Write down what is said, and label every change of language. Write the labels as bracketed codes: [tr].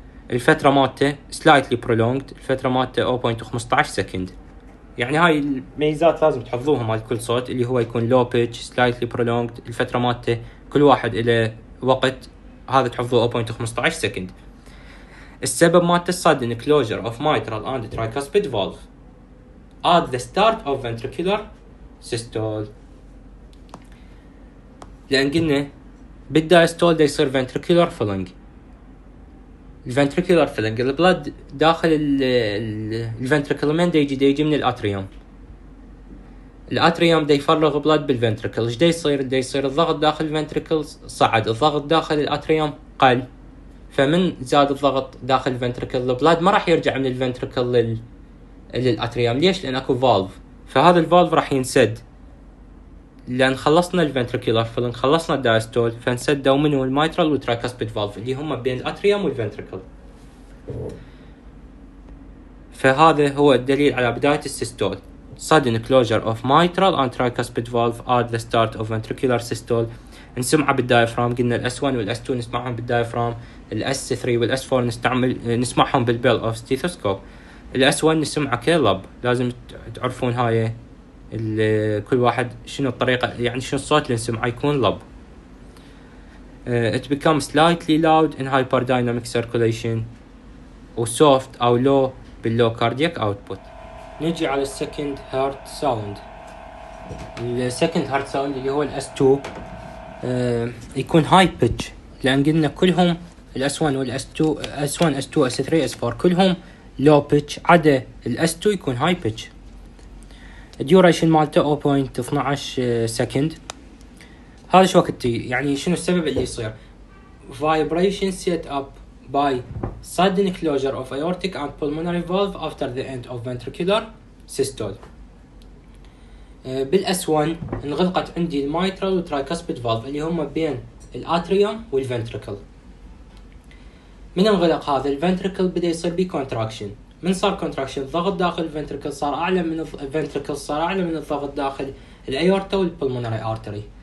[ar] الفترة مالته [en] slightly prolonged، [ar] الفترة مالته 0.15 سكند. يعني هاي الميزات لازم تحفظوها مال كل صوت، اللي هو يكون [en] low pitch slightly prolonged، [ar] الفترة مالته كل واحد إلى وقت، هذا تحفظوه 0.15 سكند. السبب مالته [en] sudden closure of mitral and tricuspid valve at the start of ventricular systole. [ar] لأن قلنا بالدايستول دا يصير ventricular filling. الفنتريكولار فيلنج البلد داخل الفنتريكل من دا يجي من الاتريوم، الاتريوم دا يفرغ بلد بالفنتريكل. ايش دا يصير؟ دا يصير الضغط داخل الفنتريكل صعد، الضغط داخل الاتريوم قل، فمن زاد الضغط داخل الفنتريكل البلد ما راح يرجع من الفنتريكل للاتريوم. ليش؟ لان اكو فالف، فهذا الفالف راح ينسد، لان خلصنا الفنتريكولار فيلنج، خلصنا الدايستول، فنسدوا منه المايترال والترايكاسبيد فالف اللي هم بين الاتريوم والفنتريكل. فهذا هو الدليل على بداية السيستول. [en] sudden closure of mitral and tricuspid valve at the start of ventricular systole. [ar] نسمعها بالدايفرام، قلنا الاس 1 والاس 2 نسمعهم بالدايفرام، الاس 3 والاس 4 نسمعهم بالبيل اوف ستيثوسكوب. الاس 1 نسمعها كلب، لازم تعرفون هاي كل واحد شنو الطريقة، يعني شنو الصوت اللي نسمعه يكون لب. [en] It becomes slightly loud in hyperdynamic circulation و soft أو low بالlow cardiac output. [ar] نجي على السكند هارت ساوند. السكند هارت ساوند اللي هو الاس 2 يكون هاي بيتش، لأن قلنا كلهم الاس 1 والاس 2 اس 1 اس 2 اس 3 اس 4 كلهم لو بيتش، عدا الاس 2 يكون هاي بيتش. الديوريشن مالته 0.12 سكند. هذا شو وقت يعني شنو السبب اللي يصير؟ [en] vibration set up by sudden closure of aortic and pulmonary valve after the end of ventricular systole. [ar] بالاس 1 انغلقت عندي المايترال والترايكاسبيد فالف اللي هم بين الاتريوم والفنتريكل. من انغلق هذا الفنتريكل بدا يصير بيه كونتراكشن. من صار كونتراكشن الضغط داخل الفنتريكل صار اعلى من الفنتريكل، صار اعلى من الضغط داخل الايورتا والبلمونري ارتري.